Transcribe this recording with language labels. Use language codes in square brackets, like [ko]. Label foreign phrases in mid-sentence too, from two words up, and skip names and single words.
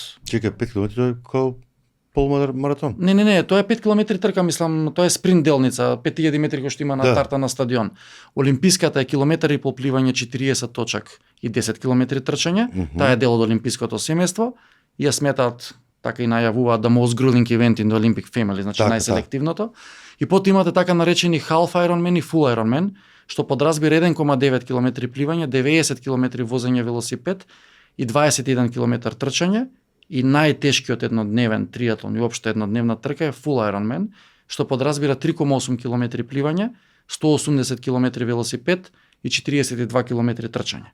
[mk] Чекај, 5 км како полумаратон. Не, тоа е 5 км трка, мислам, тоа е спринт делница, 5000 метри кој што има на тарта на стадион. Олимписката е километар и пол пливање, 40 точак и 10 км трчање. Таа е дел од олимпиското семејство. Ја сметаат, така и најавуваат [en] the most grueling event in the Olympic family, [mk] значи така, најселективното. И потоа имате така наречени half Ironman и full Ironman, што подразбира 1,9 км пливање, 90 км возење велосипед и 21 км трчање и најтешкиот еднодневен триатлон и општо еднодневна трка е Full Ironman, што подразбира 3,8 км пливање, 180 км велосипед и 42 км трчање.